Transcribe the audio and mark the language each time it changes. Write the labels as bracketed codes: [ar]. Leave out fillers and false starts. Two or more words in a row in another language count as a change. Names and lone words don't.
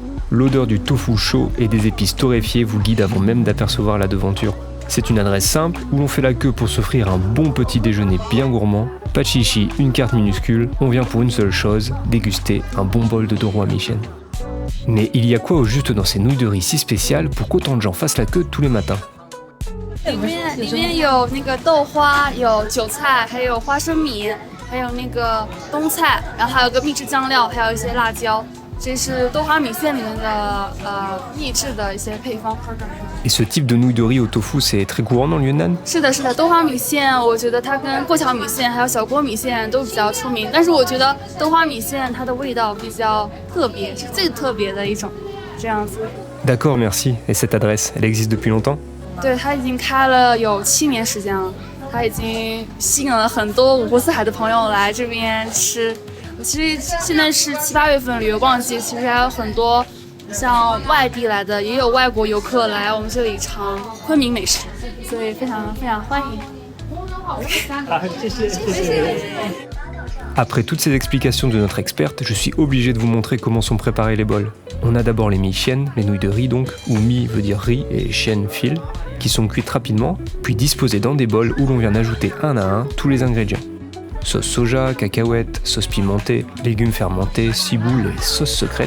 [fr] L'odeur du tofu chaud et des épices torréfiées vous guide avant même d'apercevoir la devanture. C'est une adresse simple où l'on fait la queue pour s'offrir un bon petit déjeuner bien gourmand. Pas de chichi, une carte minuscule, on vient pour une seule chose, déguster un bon bol de Doroi Mixian. Mais il y a quoi au juste dans ces nouilles de riz si spéciales pour qu'autant de gens fassent la queue tous les matins? [zh] 里面有那个豆花，有韭菜，还有花生米，还有那个冬菜，然后还有个秘制酱料，还有一些辣椒。这是豆花米线里面的秘制的一些配方。 [fr] Et ce type de nouilles de riz au tofu, c'est très courant dans le Yunnan? [zh] 是的，是的，豆花米线，我觉得它跟过桥米线还有小锅米线都比较出名，但是我觉得豆花米线它的味道比较特别，是最特别的一种，这样子。 [fr] D'accord, merci. Et cette adresse, elle existe depuis longtemps? [zh] 对，它已经开了有7年时间了，它已经吸引了很多五湖四海的朋友来这边吃。其实现在是7、8月份旅游旺季，其实还有很多像外地来的，也有外国游客来我们这里尝昆明美食，所以非常非常欢迎。谢谢。 [fr] Après toutes ces explications de notre experte, je suis obligé de vous montrer comment sont préparés les bols. On a d'abord les mixian, les nouilles de riz donc, où mi veut dire riz et xian fil, qui sont cuites rapidement, puis disposées dans des bols où l'on vient ajouter un à un tous les ingrédients. Sauce soja, cacahuètes, sauce pimentée, légumes fermentés, ciboule et sauce secrète.